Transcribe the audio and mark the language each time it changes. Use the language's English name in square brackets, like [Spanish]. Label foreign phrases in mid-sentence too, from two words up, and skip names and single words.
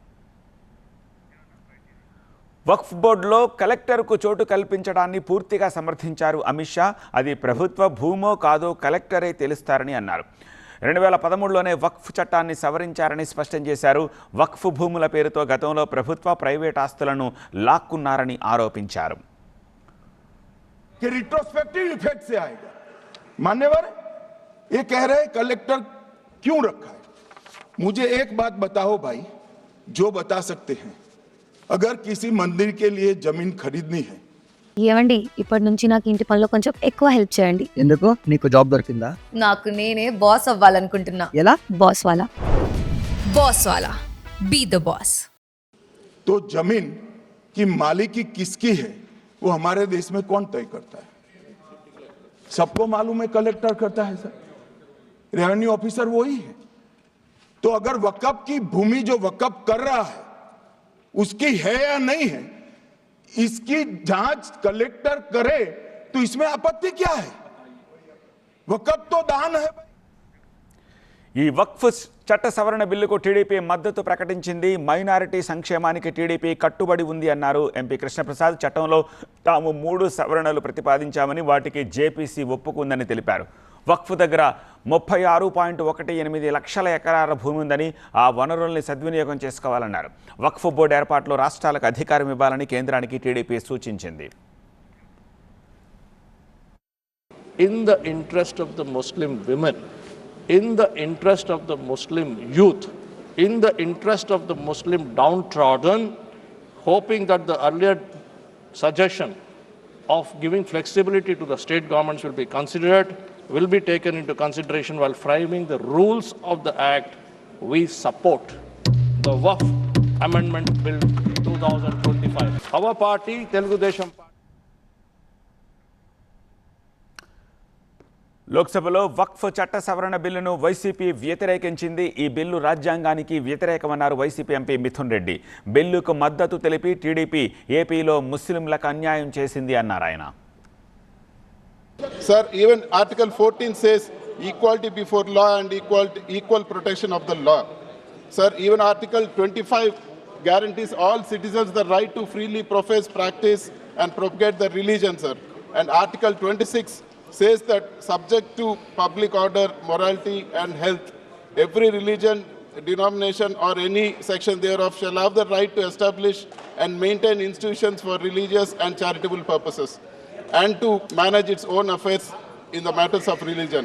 [Telugu] వక్ఫ్ బోర్డులో కలెక్టర్కు చోటు కల్పించడాన్ని పూర్తిగా సమర్థించారు అమిత్ షా. అది ప్రభుత్వ భూమో కాదో కలెక్టరే తెలుస్తారని అన్నారు. 2013లోనే వక్ఫ్ చట్టాన్ని సవరించారని స్పష్టం చేశారు. వక్ఫ్ భూముల పేరుతో గతంలో ప్రభుత్వ ప్రైవేట్ ఆస్తులను లాక్కున్నారని ఆరోపించారు. [English] retrospective effect [Hindi] से आएगा। मान्यवर ये कह रहे कलेक्टर क्यों रखा है? मुझे एक बात बताओ भाई, जो बता सकते हैं, अगर किसी मंदिर के लिए जमीन खरीदनी है [Telugu] ఏమండి ఇప్పటి నుంచి నాకు ఇంటి పనిలో కొంచెం ఎక్కువ హెల్ప్ చేయండి. ఎందుకు నీకు జాబ్ దొరికిందా? నాకు నేనే బాస్ అవ్వాలనుకుంటున్నా. ఎలా? [English] boss wala be the boss. [Hindi] तो जमीन की मालिकी किसकी है वो हमारे देश में कौन तय करता है? सबको मालूम है कलेक्टर करता है सर, [English] revenue officer [Hindi] वही है. तो अगर वक्फ की भूमि जो वक्फ कर रहा है उसकी है या नहीं है, इसकी जांच कलेक्टर करे तो इसमें आपत्ति क्या है? वक्फ तो दान है. [Telugu] ఈ వక్ఫ్ చట్ట సవరణ బిల్లుకు టీడీపీ మద్దతు ప్రకటించింది. మైనారిటీ సంక్షేమానికి టీడీపీ కట్టుబడి ఉంది అన్నారు ఎంపీ కృష్ణప్రసాద్. చట్టంలో తాము 3 సవరణలు ప్రతిపాదించామని వాటికి జేపీసీ ఒప్పుకుందని తెలిపారు. వక్ఫ్ దగ్గర 36.18 లక్షల ఎకరాల భూమి ఉందని, ఆ వనరుల్ని సద్వినియోగం చేసుకోవాలన్నారు. వక్ఫ్ బోర్డు ఏర్పాటులో రాష్ట్రాలకు అధికారం ఇవ్వాలని కేంద్రానికి టీడీపీ సూచించింది. [English] In the interest of the Muslim women, in the interest of the Muslim youth, in the interest of the Muslim downtrodden, hoping that the earlier suggestion of giving flexibility to the state governments will be taken into consideration while framing the rules of the act. We support the Waqf Amendment Bill 2025. Our party, Telugu Desam Party. [Telugu] లోక్సభలో వక్ఫ్ చట్ట సవరణ బిల్లును వైసీపీ వ్యతిరేకించింది. ఈ బిల్లు రాజ్యాంగానికి వ్యతిరేకమన్నారు వైసీపీ ఎంపీ మిథున్ రెడ్డి. బిల్లుకు మద్దతు తెలిపి టీడీపీ ఏపీలో ముస్లింలకు అన్యాయం చేసింది అన్నారు ఆయన. [English] Sir, even Article 14 says equality before law and equal protection of the law. Sir, even Article 25 guarantees all citizens the right to freely profess, practice and propagate their religion, sir. And Article 26 says that subject to public order, morality and health, every religion, denomination or any section thereof shall have the right to establish and maintain institutions for religious and charitable purposes, and to manage its own affairs in the matters of religion.